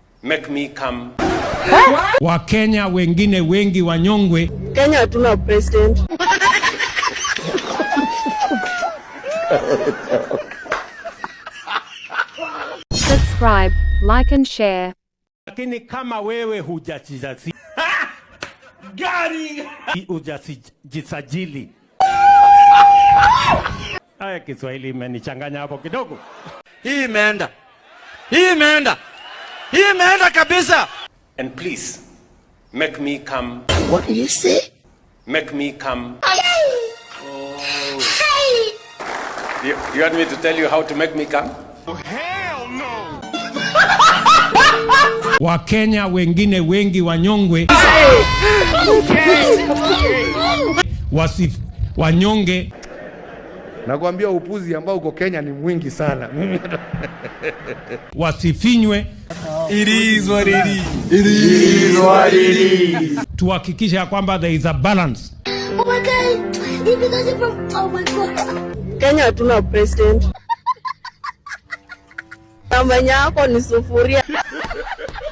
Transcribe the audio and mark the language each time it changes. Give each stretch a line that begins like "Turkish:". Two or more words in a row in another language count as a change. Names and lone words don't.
English: make me come.
Swahili: Wakenya wengine wengi wanyongwe. Kenya hatuna president.
English: Subscribe, like and share.
Swahili: Lakini kama wewe hujajisajili hujajisajili. Haya, Kiswahili imenichanganya hapo kidogo. Hii imeenda kabisa.
English: And please, make me come. What did you say? Make me come. You want me to tell you how to make me come? Oh, hell no.
Swahili: Wakenya wengine wengi wanyongwe. Wanyonge. Nakwambia upuzi ambao uko Kenya ni mwingi sana. Wasifinywe.
English: It is what it is.
Swahili: Tuhakikisha kwamba
English: there is a balance. Oh my God. Oh my God.
Swahili: Kenya hatuna president. Namanya yako ni sufuria.